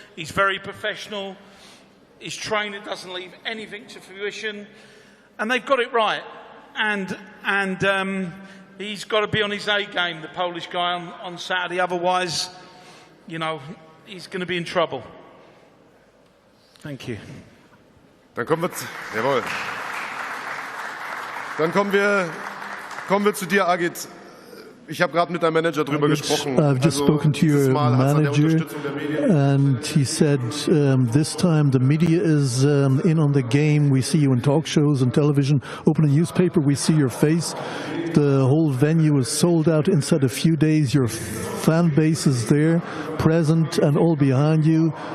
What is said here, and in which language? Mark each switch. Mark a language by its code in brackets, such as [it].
[en] He's very professional. His trainer doesn't leave anything to fruition, and they've got it right. And he's got to be on his A game, the Polish guy, on Saturday. Otherwise, you know, he's going to be in trouble. Thank you. [de] Dann kommen wir zu dir, Agit. Ich habe gerade mit deinem Manager drüber gesprochen. [en] I've just spoken to your manager, and he said this time the media is in on the game. We see you in talk shows and television. Open a newspaper, we see your face. The whole venue is sold out inside a few days. Your fan base is there, present and all behind you.